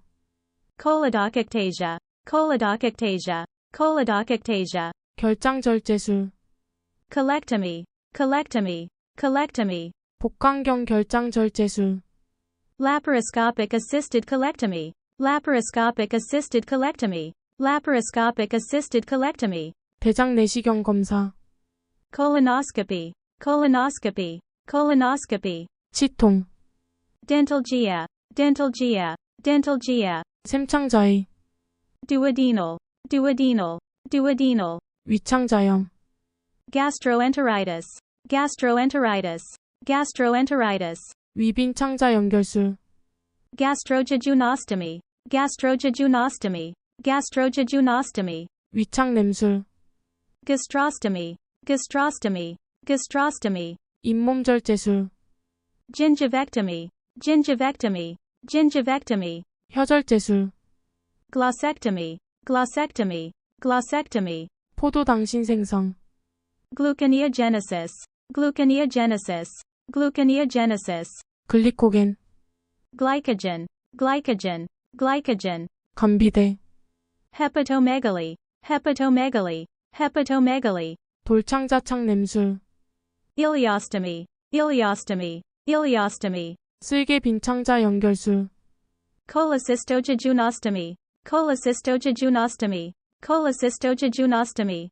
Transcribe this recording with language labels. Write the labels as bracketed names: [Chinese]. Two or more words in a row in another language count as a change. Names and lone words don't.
[English] Choledocectasia, choledocectasia, choledocectasia. [Korean] 결장절제술 [English] Colectomy, colectomy, colectomy. [Korean] 복강경 결장절제술 [English] Laparoscopic assisted colectomy, laparoscopic assisted colectomy, laparoscopic assisted colectomy. [Korean] 대장 내시경 검사 [English] Colonoscopy, colonoscopy, colonoscopy. [Korean] 치통 [English] Dentalgia, dentalgia, dentalgia. [Korean] 샘창자의 [English] Duodenal, duodenal, duodenal. [Korean] 위창자염 [English] Gastroenteritis, gastroenteritis, gastroenteritis. [Korean] 위빈창자 연결술 [English] Gastrojejunostomy, gastrojejunostomy, gastrojejunostomy. [Korean] 위창냄술 [English] Gastrostomy, gastrostomy, gastrostomy. [Korean] 잇몸절제술 [English] Gingivectomy, gingivectomy, gingivectomy, [Korean] 혀절제술, [English] glossectomy, glossectomy, glossectomy, [Korean] 포도당신 생성, [English] gluconeogenesis, gluconeogenesis, gluconeogenesis, [Korean] 글리코겐, [English] glycogen, glycogen, glycogen, [Korean] 건비대, [English] hepatomegaly, hepatomegaly, hepatomegaly, [Korean] 돌창자창 냄술, [English] ileostomy, ileostomy, ileostomy, [Korean] 쓸개 빈창자 연결술, [English] cholecystojejunostomy, cholecystojejunostomy, cholecystojejunostomy,